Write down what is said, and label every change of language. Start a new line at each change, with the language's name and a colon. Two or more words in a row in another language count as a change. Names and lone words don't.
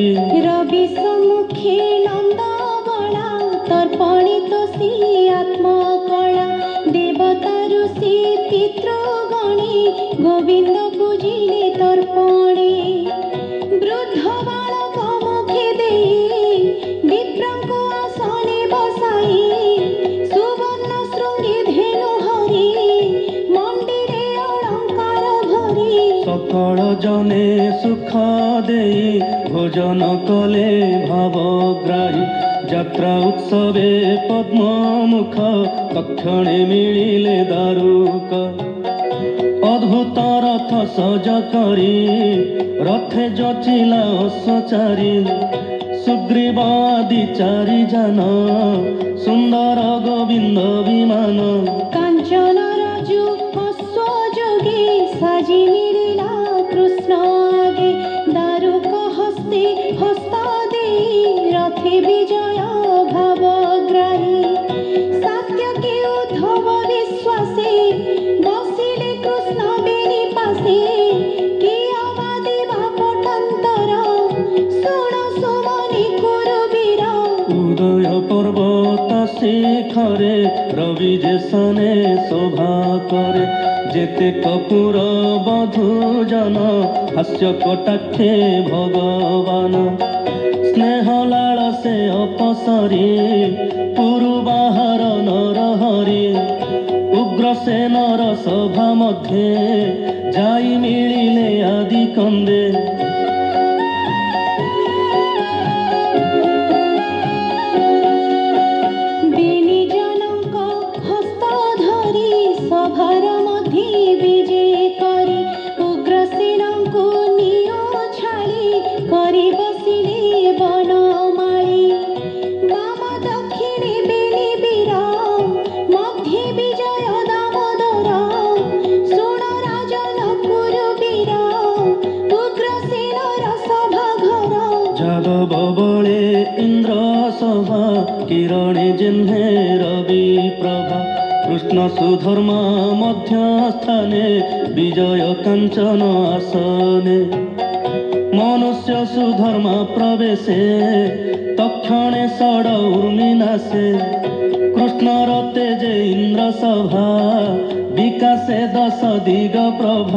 Odia: ରବି ସମ୍ମୁଖେ ନନ୍ଦ ବଳା ତର୍ପଣିତ ସି ଆତ୍ମକଳା, ଦେବତା ଋଷି ପିତୃଗଣେ ଗୋବିନ୍ଦ ପୂଜିଲେ ତର୍ପଣେ। ବୃଦ୍ଧ ବାଳକ ମୁଖେ ଦେଇ ବିପ୍ରଙ୍କୁ ଆସନେ ବସାଇ, ସୁବର୍ଣ୍ଣ ଶୃଙ୍ଗୀ ଧେନୁ ହରି ମଣ୍ଡିରେ ଅଳଙ୍କାର ଭରି। ସକଳ ଜନେ ସୁଖ ଦେଇ ଭୋଜନ କଲେ ଭାବଗ୍ରାହୀ, ଯାତ୍ରା ଉତ୍ସବେ ପଦ୍ମ ମୁଖ ତକ୍ଷଣେ ମିଳିଲେ ଦାରୁକ। ଅଦ୍ଭୁତ ରଥ ସଜ କରି ରଥେ ଯଚିଲା ଅଶ୍ୱଚାରୀ, ସୁଗ୍ରୀବ ଆଦି ଚାରି ଜନ ସୁନ୍ଦର ଗୋବିନ୍ଦ ବିମାନ। କାଞ୍ଚନ ରାଜୁ ଅଶ୍ୱଯୋଗେ ସାଜି ମିଳିଲା କୃଷ୍ଣ ଆଗେ, ଦାରୁକ ହସ୍ତେ ହସ୍ତା ଦେ ରଥେ ବିଜୟ ଭାବଗ୍ରାହୀ। ସାତ୍ୟକୀ ଉଦ୍ଧବ ବିଶ୍ୱାସେ ବସିଲେ କୃଷ୍ଣ ବେଣି ପାସେ, କିଆ ବାଦିବା ପଟାନ୍ତର ଶୁଣ ସୁମନି କୁରୁବୀର। ଉଦୟ ପର୍ବତ ଶିଖରେ ରବି ଯେସନେ ଶୋଭା କରେ, ଯେତେ କପୂର ବଧୂ ଜନ ହାସ୍ୟ କଟାକ୍ଷେ ଭଗବାନ। ସ୍ନେହ ଲାଳ ସେ ଅପସରି ପୁରୁ ବାହାର ନରହରି, ଉଗ୍ରସେନର ସଭା ମଧ୍ୟେ ଯାଇ ମିଳିଲେ ଆଦି କନ୍ଦେ। ବେଣି ଜନକ ହସ୍ତ ଧରି ସଭାର ମଧ୍ୟେ ବିଜେ କରି, ଉଗ୍ରସେନଙ୍କୁ ନିୟୋ ଛାଡ଼ି କରି ବସିଲେ ବନମାଳୀ। ବାମ ଦକ୍ଷିଣେ ବେଣି ବୀର ମଧ୍ୟେ ବିଜୟ ଦାମୋଦର, ଶୁଣ ରାଜନ କୁରୁବୀର ଉଗ୍ରସେନର ସଭା ଘର। ଯାଦବ ବଳେ ଇନ୍ଦ୍ର ସଭା କିରଣେ ଯିହ୍ନେ ରବି ପ୍ରଭା, କୃଷ୍ଣ ସୁଧର୍ମା ମଧ୍ୟ ସ୍ଥାନେ ବିଜୟ କାଞ୍ଚନ ଆସନେ। ମନୁଷ୍ୟ ସୁଧର୍ମା ପ୍ରବେଶେ ତକ୍ଷଣେ ଷଡ଼ ଊର୍ମିନାଶେ, କୃଷ୍ଣର ତେଜେ ଇନ୍ଦ୍ର ସଭା ବିକାଶେ ଦଶ ଦିଗ ପ୍ରଭା।